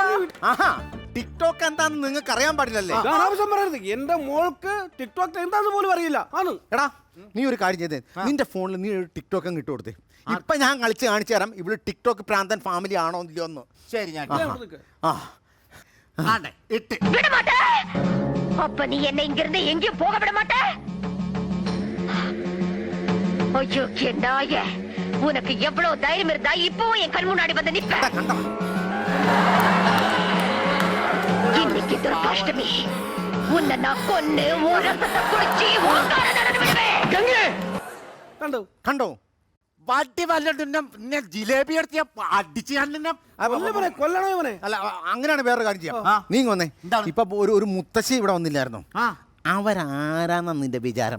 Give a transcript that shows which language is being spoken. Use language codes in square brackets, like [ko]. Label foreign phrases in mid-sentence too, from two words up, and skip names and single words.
[ml] ആഹാ, ടിക്ടോക്ക് എന്താണെന്ന് നിങ്ങൾക്ക് അറിയാൻ പാടില്ലല്ലേ? ആവശ്യം പറയരുത്. എന്റെ മോൾക്ക് ടിക്ടോക്ക് എന്താന്ന് പോലും അറിയില്ല. ആണ് എടാ നീ ഒരു കാര്യം ചെയ്തേ, നിന്റെ ഫോണിൽ നീ ഒരു ടിക്ടോക്ക് അങ്ങ് ഇട്ട് കൊടുത്തേ. ഇപ്പൊ ഞാൻ കളിച്ച് കാണിച്ചു തരാം ഇവിടെ ടിക്ടോക്ക് പ്രാന്തൻ ഫാമിലി ആണോ ഇല്ലയോ എന്ന്. ശരി, ഞാൻ ആ ഇട്ട്. [ta] அப்ப நீ என்ன இங்க இருந்து எங்கேயும் போக விட மாட்ட? ஐயோ நாய, உனக்கு எவ்வளவு தைரியம் இருந்தா இப்பவும் என் கண் முன்னாடி வந்து நிப்ப? இன்னைக்கு துர்காஷ்டமி, உன்னை நான் கொன்னு ஒரு ரசத்தை குடிச்சு [ml] കണ്ടോ കണ്ടോ? വട്ടി വല്ല ജിലേബി എടുത്ത് അടിച്ച് ഞാൻ നിന്നെ കൊല്ലണോ ഇവനെ? അല്ല അങ്ങനെയാണ് വേറൊരു കാര്യം ചെയ്യാം. നീ വന്നേ. ഇപ്പൊ ഒരു മുത്തശ്ശി ഇവിടെ വന്നില്ലായിരുന്നോ? അവരാരാന്ന നിന്റെ വിചാരം?